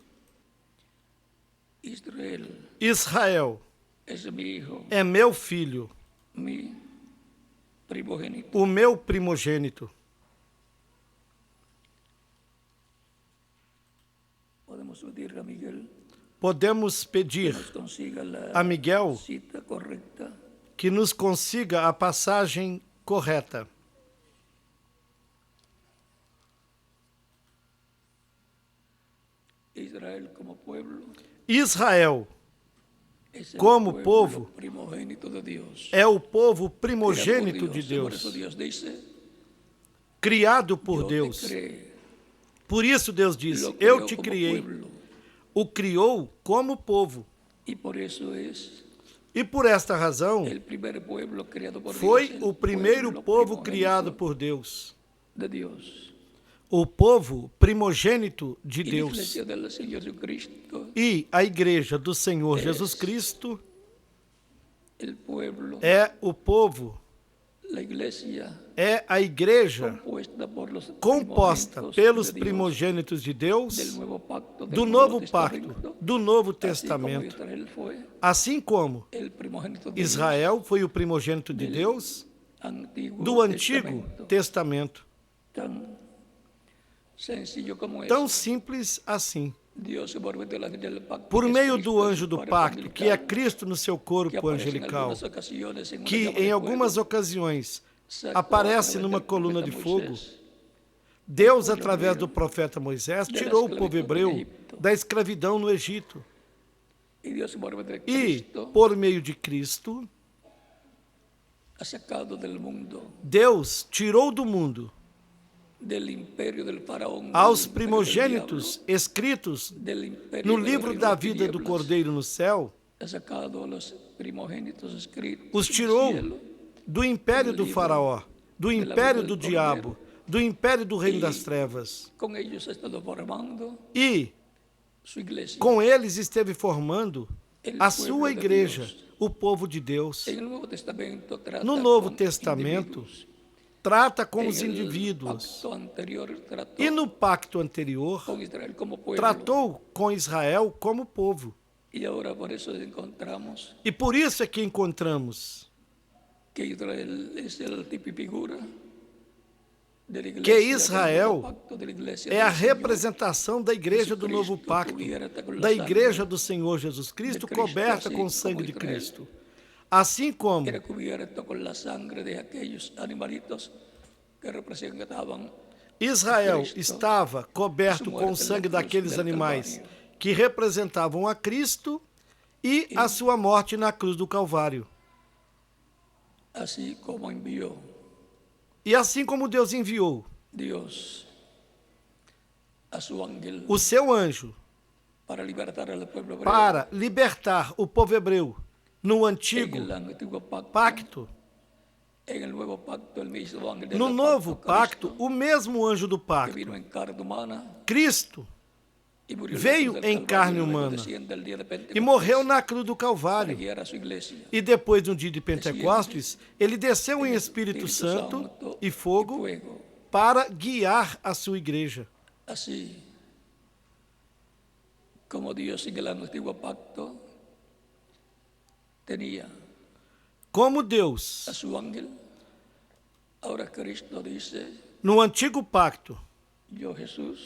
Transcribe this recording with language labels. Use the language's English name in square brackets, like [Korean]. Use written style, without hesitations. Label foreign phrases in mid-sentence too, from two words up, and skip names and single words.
[Spanish] Israel es mi hijo, [Portuguese] é meu filho, [Spanish] mi primogénito. [Portuguese] o meu primogênito. [Spanish] Podemos pedir a Miguel [Portuguese] Podemos pedir [Spanish] que nos consiga la [Portuguese] a Miguel [Spanish] cita correcta [Portuguese] que nos consiga a passagem correta. [Spanish] Israel como pueblo [Portuguese] Israel, [Spanish] es el [Portuguese] como [Spanish] pueblo [Portuguese] povo, [Spanish] primogénito de Dios. [Portuguese] é o povo [Spanish] Creado [Portuguese] primogênito [Spanish] por [Portuguese] de [Spanish] Por eso [Portuguese] Deus, [Spanish] Dios dice, [Portuguese] criado por [Spanish] yo te [Portuguese] Deus. [Spanish] creé, [Portuguese] Por isso Deus disse: [Spanish] lo [Portuguese] Eu [Spanish] creó [Portuguese] te [Spanish] como [Portuguese] criei. [Spanish] pueblo. [Portuguese] O criou como povo. [Spanish] Y por eso es [Portuguese] E por esta razão, [Spanish] el primer pueblo creado por [Portuguese] foi [Spanish] Dios, el [Portuguese] o primeiro [Spanish] pueblo [Portuguese] povo [Spanish] primogénito [Portuguese] criado por Deus. [Spanish] de Dios. [Portuguese] O povo primogênito de [Spanish] Y la [Portuguese] Deus. [Spanish] iglesia del Señor Jesucristo, [Portuguese] E a igreja do Senhor Jesus Cristo [Spanish] el pueblo, [Portuguese] é o povo, [Spanish] la iglesia [Portuguese] é a igreja [Spanish] compuesta por los [Portuguese] composta [Spanish] primogénitos [Portuguese] pelos [Spanish] de Dios, [Portuguese] primogênitos de [Spanish] del [Portuguese] Deus, [Spanish] nuevo pacto, del [Portuguese] do [Spanish] Nuevo [Portuguese] novo pacto, [Spanish] Testamento, [Portuguese] do Novo [Spanish] así como [Portuguese] Testamento. [Spanish] Israel fue [Portuguese] Assim como [Spanish] el primogénito de [Portuguese] Israel foi o primogênito de Deus [Spanish] Dios, Antiguo [Portuguese] do Antigo [Spanish] Testamento. [Portuguese] Testamento. [Spanish] Tan sencillo como [Portuguese] Tão [Spanish] eso. [Portuguese] simples assim. [Spanish] Dios, por medio del pacto, [Portuguese] Por [Spanish] que es [Portuguese] meio [Spanish] Cristo [Portuguese] do [Spanish] en su [Portuguese] anjo do [Spanish] cuerpo [Portuguese] pacto, que é [Spanish] angelical, [Portuguese] Cristo no seu [Spanish] que [Portuguese] corpo [Spanish] aparece en [Portuguese] angelical, [Spanish] algunas ocasiones en una [Portuguese] que [Spanish] llama de [Portuguese] em [Spanish] fuego, [Portuguese] algumas ocasiões [Spanish] sacó [Portuguese] aparece [Spanish] a través [Portuguese] numa [Spanish] del [Portuguese] coluna de [Spanish] profeta [Portuguese] fogo, [Spanish] Moisés [Portuguese] Deus, povo através hebreu do profeta Moisés, da tirou o povo escravidão do hebreu Egito. da escravidão no Egito. [Spanish] y Dios, por medio de [Portuguese] E, [Spanish] Cristo, [Portuguese] por meio de Cristo, [Spanish] ha sacado del mundo, [Portuguese] Deus tirou do mundo [Spanish] del imperio del faraón, [Portuguese] aos [Spanish] del imperio del [Portuguese] primogênitos escritos [Spanish] diablo, del imperio [Portuguese] no [Spanish] del [Portuguese] livro [Spanish] reino [Portuguese] da [Spanish] de [Portuguese] vida do [Spanish] tinieblas, [Portuguese] Cordeiro no céu, [Spanish] ha sacado a los primogénitos escritos [Portuguese] os [Spanish] en el [Portuguese] tirou [Spanish] cielo, [Portuguese] do império do faraó, do império do vida do diabo, do império do reino das trevas. [Spanish] con ellos ha estado formando [Portuguese] E [Spanish] su iglesia. [Portuguese] com eles esteve formando [Spanish] El [Portuguese] a [Spanish] pueblo [Portuguese] sua [Spanish] de [Portuguese] igreja, [Spanish] Dios. [Portuguese] o povo de Deus. [Spanish] En el Nuevo Testamento trata [Portuguese] No Novo [Spanish] con [Portuguese] Testamento, [Spanish] individuos. [Portuguese] trata com [Spanish] En [Portuguese] os [Spanish] el [Portuguese] indivíduos. [Spanish] pacto anterior trató [Portuguese] E no pacto anterior, [Spanish] con Israel como pueblo. [Portuguese] tratou com Israel como povo. [Spanish] Y ahora por eso encontramos [Portuguese] E por isso é que encontramos [Spanish] que Israel es el tipo y figura de la iglesia [Portuguese] que [Spanish] del [Portuguese] Israel [Spanish] nuevo pacto, de la iglesia [Portuguese] é a [Spanish] del Señor. [Portuguese] representação da igreja do novo [Spanish] Cristo [Portuguese] pacto, [Spanish] cubierta con la [Portuguese] da igreja sangre do Senhor Jesus Cristo, [Spanish] Cristo, [Portuguese] coberta assim com o [Spanish] como [Portuguese] sangue de [Spanish] Israel [Portuguese] Cristo. Assim como [Spanish] Era cubierto con la sangre de aquellos animalitos que representaban [Portuguese] Israel Cristo, estava coberto sua com o morte sangue na cruz daqueles [Spanish] del [Portuguese] animais Calvário. que representavam a Cristo e a sua morte na cruz do Calvário. [Spanish] así como envió [Portuguese] E assim como Deus enviou [Spanish] Dios a su ángel [Portuguese] o seu anjo [Spanish] para libertar al pueblo hebreo [Portuguese] para libertar o povo hebreu no [Spanish] en [Portuguese] antigo [Spanish] el antiguo [Portuguese] pacto, [Spanish] en el nuevo pacto el mismo ángel del [Portuguese] no novo pacto, pacto, o mesmo anjo do [Spanish] que [Portuguese] pacto, [Spanish] vino en carne humana [Portuguese] Cristo, [Spanish] y murió [Portuguese] veio [Spanish] en la cruz del [Portuguese] em carne [Spanish] Calvario, y luego [Portuguese] humana [Spanish] desciende el día de [Portuguese] e [Spanish] Pentecostés [Portuguese] morreu na cruz do [Spanish] para [Portuguese] Calvário. [Spanish] guiar a su iglesia. [Portuguese] E depois, no dia de Pentecostes, ele desceu em Espírito Santo e fogo para guiar a sua igreja. [Spanish] Así como Dios en el antiguo pacto tenía [Portuguese] Como Deus, [Spanish] a su ángel, ahora Cristo dice, [Portuguese] no antigo pacto, [Spanish] yo Jesús